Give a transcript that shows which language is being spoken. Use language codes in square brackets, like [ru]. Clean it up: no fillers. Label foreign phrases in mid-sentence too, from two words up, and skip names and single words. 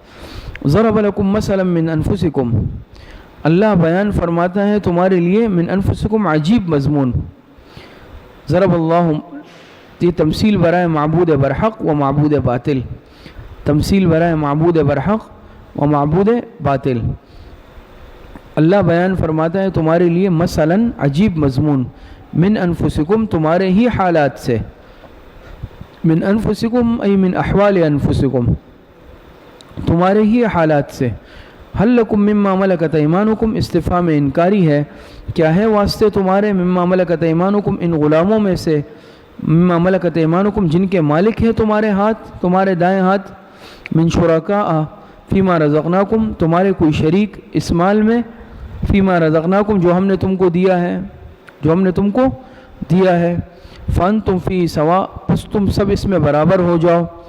[ar] ضَرَبَ لَكُم مَثَلًا مِّنْ أَنفُسِكُمْ، [ur] اللہ بیان فرماتا ہے تمہارے لیے، [ar] من انفسکم، [ur] عجیب مضمون، [ar] ضرب اللہ، [ur] یہ تمثیل برائے معبود برحق و معبود باطل، تمثیل برائے معبود برحق و معبود باطل۔ اللہ بیان فرماتا ہے تمہارے لیے مثلاً عجیب مضمون، [ar] من انفسکم [ur] تمہارے ہی حالات سے، [ar] من انفسکم ای من احوال انفسکم [ur] تمہارے ہی حالات سے، [ar] حل لکم مما ملکت ایمانکم [ur] استفہام انکاری ہے، کیا ہے واسطے تمہارے [ar] مما ملکت ایمانکم [ur] ان غلاموں میں سے، [ar] مما ملکت ایمانکم [ur] جن کے مالک ہیں تمہارے ہاتھ، تمہارے دائیں ہاتھ، [ar] من شرکاء فیما رزقناکم [ur] تمہارے کوئی شریک اس مال میں، [ar] فیما رزقناکم [ur] جو ہم نے تم کو دیا ہے، جو ہم نے تم کو دیا ہے، [ar] فانتم فیہ سواء [ur] پس تم سب اس میں برابر ہو جاؤ،